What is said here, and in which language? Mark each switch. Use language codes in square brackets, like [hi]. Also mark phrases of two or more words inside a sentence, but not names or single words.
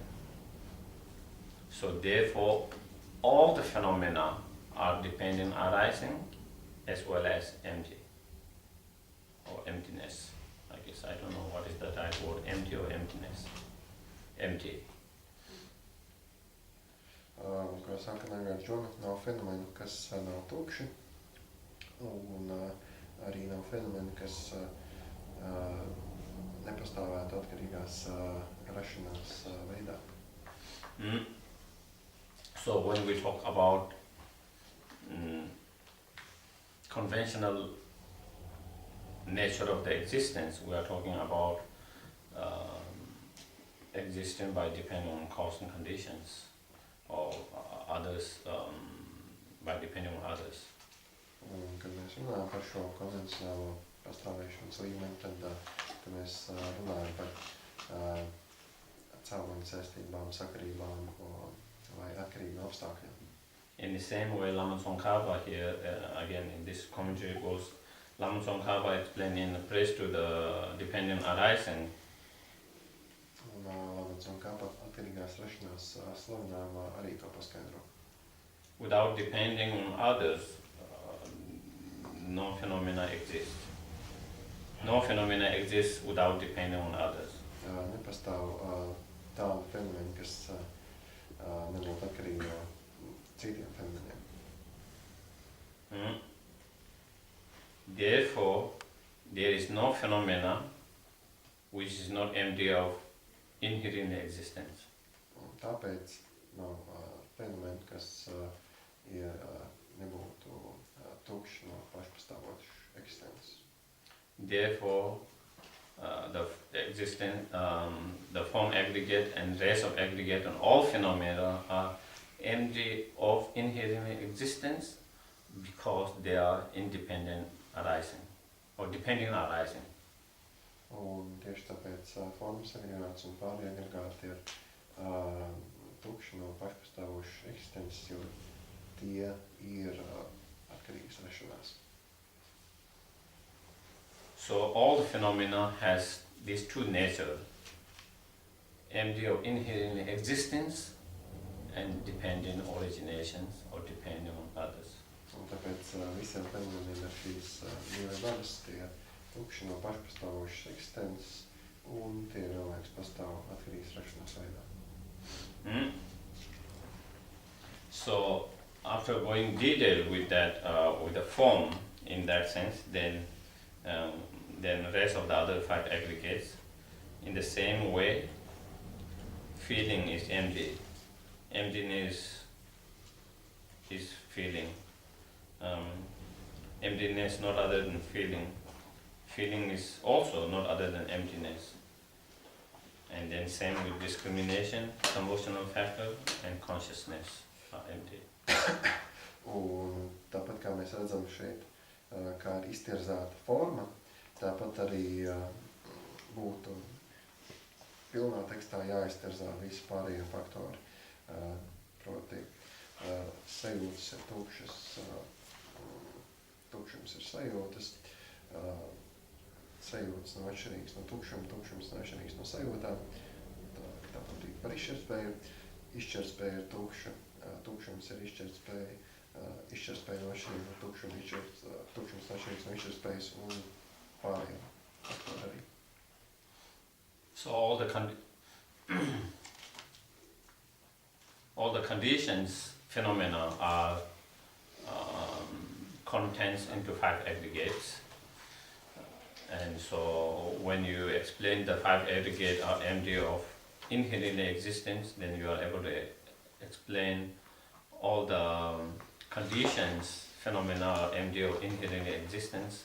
[en] So therefore, all the phenomena are dependent arising as well as empty or emptiness. I guess I don't know what is the right word, empty or emptiness. Empty. [lv] Kā saka Nagarjuna, nav fenomenu, kas nav tukši, un arī nav fenomenu, kas nepastāvētu atkarīgās rašanās veidā. [en] So when we talk about conventional nature of the existence, we are talking about existing by depending on cause and conditions, or others by depending on others. [lv] Kad mēs runājam par šo konvencionālo pastāvēšanas līmeni, tad mēs runājam par cēloņu saistībām, sakarībām vai atkarību no apstākļiem. [en] In the same way, Lama Tsongkhapa here, again in this commentary goes, Lama Tsongkhapa explaining the praise to the dependent arising. [lv] Un Lama Tsongkhapa atkarīgās rašanās slavinājumā arī to paskaidro. [en] Without depending on others, no phenomena exist. No phenomena exists without depending on others. [lv] Nepastāv tādu fenomenu, kas nebūtu atkarīgi no citiem fenomeniem. [en] Therefore, there is no phenomena which is not empty of inherent existence. [lv] Un tāpēc nav fenomenu, kas nebūtu tukši no pašpastāvošas eksistences. [en] Therefore, the existence, the form aggregate and rest of aggregate and all phenomena are empty of inherent existence because they are independent arising or depending arising. [lv] Un tieši tāpēc formas agregāts un pārējie agregāti ir tukši no pašpastāvošas eksistences, jo tie ir atkarīgas rašanās. [en] So all the phenomena has these two natures, empty of inherent existence and dependent originations or depending on others. [lv] Un tāpēc visiem fenomeniem ir šīs divi daļas, tie tukši no pašpastāvošas eksistences, un tie vienlaikus pastāv atkarīgas rašanās veidā. Mm. [en] So after going detail with that, with the form in that sense, then the rest of the other 5 aggregates, in the same way, feeling is empty. Emptiness is feeling. Emptiness not other than feeling. Feeling is also not other than emptiness. And then same with discrimination, emotional factor, and consciousness are empty. [lv] Un tāpat kā mēs redzam šeit, kā ir iztirzēta forma, tāpat arī būtu pilnā tekstā jāiztirzā visi pārējie faktori. Proti, sajūtas ir tukšas, tukšums ir sajūtas, sajūtas nav atšķirīgas no tukšuma, tukšums nav atšķirīgs no sajūtām. Tāpat arī par izšķirtspēju. Izšķirtspēja ir tukša, tukšums ir izšķirtspēja, izšķirtspēja nav atšķirīga no tukšuma, tukšums nav atšķirīgs no izšķirtspējas un pārējiem faktori arī. [en] So all the conditions, phenomena are contents into 5 aggregates. And so when you explain the 5 aggregates are empty of inherent existence, then you are able to explain all the conditions, phenomena are empty of inherent existence.